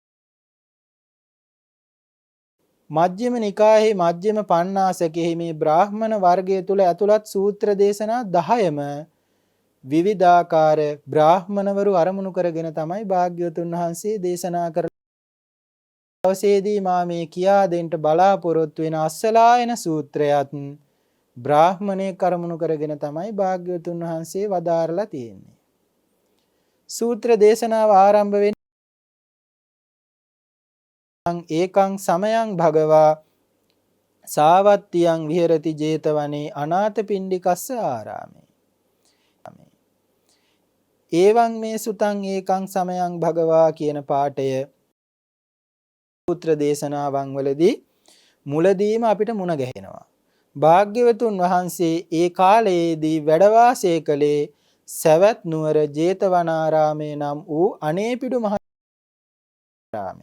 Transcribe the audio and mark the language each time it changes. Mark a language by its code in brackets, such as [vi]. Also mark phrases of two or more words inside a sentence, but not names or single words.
[si] මජ්ක්‍ධිම නිකායේ මජ්ක්‍ධිම පඤ්ඤාසකෙහි මේ බ්‍රාහ්මණ වර්ගය තුල ඇතුළත් සූත්‍ර දේශනා 10ම විවිධාකාර බ්‍රාහ්මණවරු අරමුණු කරගෙන තමයි භාග්‍යවතුන් වහන්සේ දේශනා කරලා දවසේදී මා මේ කියා දෙන්න බලාපොරොත්තු වෙන අස්සලායන සූත්‍රයත් බ්‍රාහ්මණේ කරමුණු කරගෙන තමයි භාග්‍යවතුන් වහන්සේ වදාරලා තියෙන්නේ. සූත්‍ර දේශනාව ආරම්භ වෙන්නේ [pi] ඒකං සමයං භගවා සාවත්තියං විහෙරති 제තවනේ අනාථපිණ්ඩිකස්ස ආරාමේ. එවං මේ සුතං ඒකං සමයං භගවා [si] කියන පාඨය සූත්‍ර දේශනාවන් වලදී මුලදීම අපිට මුණ ගැහෙනවා. භාග්‍යවතුන් වහන්සේ ඒ කාලයේදී වැඩ වාසය කළේ සවැත් නුවර 제තවනාරාමේ නම් වූ අනේපිඩු මහ ආරාමේ.